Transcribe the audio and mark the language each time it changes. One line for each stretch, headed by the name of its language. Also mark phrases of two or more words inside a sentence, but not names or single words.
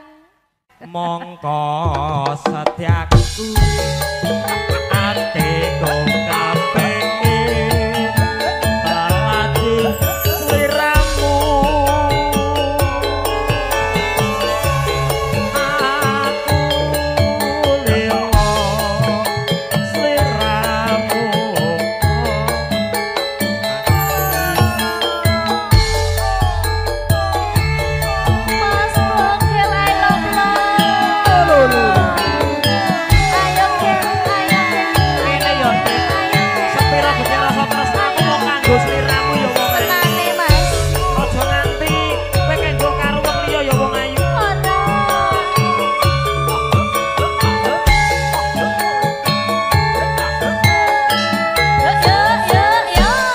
Javanese: Mongko setiaku atiku kapengin lagi sliramu aku limo sliramu
English: Mas Bogel I love love.
Javanese: Ayo Gil, ayo Gil. Ngene yo sepira gede rasa tresnaku mau kanggo sliramu ya wong ayu. Tenane Mas. Aja nganti kowe kanggo karo wong liya ya wong ayu.
English: Oh no. Yo.